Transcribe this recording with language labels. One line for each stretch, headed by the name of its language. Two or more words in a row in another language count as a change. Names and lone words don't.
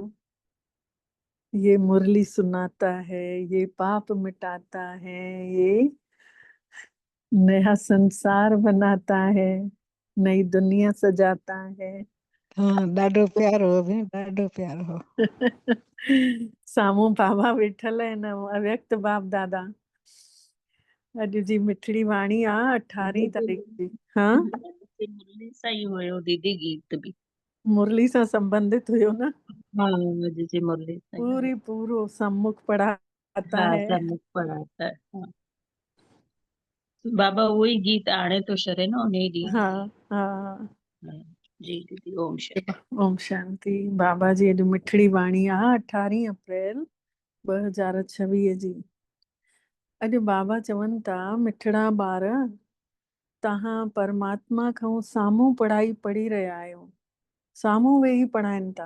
Hindi: ये मुरली सुनाता है, ये पाप मिटाता है, ये नया संसार बनाता है, नई दुनिया सजाता है। हाँ,
Sindhi: ॾाढो प्यारो हो भेण, ॾाढो प्यारो हो। साम्हूं बाबा वेठल आहिनि, अव्यक्त बाप दादा। अॼु जी मिठड़ी वाणी आ 18 तारीख़ जी। हाँ मुरली सही हुयो दीदी, गीत भी मुरली सां संबंधित हुयो न, हाँ जी मुरली सही ॻाल्हि
Hindi: पूरी पूरो सम्मुख पढ़ाता हाँ है। सम्मुख पढ़ाता है हाँ।
Sindhi: बाबा वही गीत आणे तो शरे न उन ॾींहुं हाँ हाँ। हाँ, जी दीदी ओम शांति। ओम शांति। बाबा जी अॼु मिठड़ी वाणी आहे 18 अप्रैल 2026 जी। अॼु बाबा चवनि था मिठड़ा ॿार तव्हां परमात्मा खां साम्हूं पढ़ाई पढ़ी रहिया आहियो, साम्हूं वेही पढ़ाइनि था।